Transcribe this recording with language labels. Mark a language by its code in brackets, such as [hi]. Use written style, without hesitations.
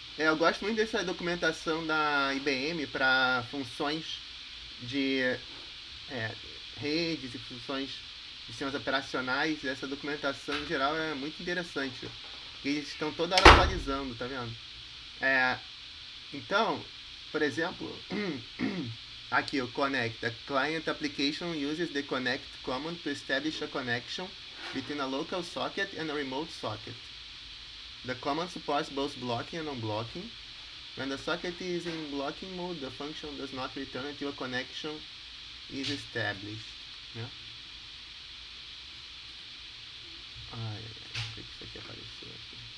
[pt] Eu gosto muito dessa documentação da IBM para funções de redes e funções de sistemas operacionais. Essa documentação em geral é muito interessante. Eles estão toda hora atualizando, tá vendo? Então, por exemplo, aqui o connect. [en] The client application uses the connect command to establish a connection between a local socket and a remote socket. The command supports both blocking and unblocking. When the socket is in blocking mode, the function does not return until a connection is established. [pt] Né? Por que isso aqui apareceu aqui?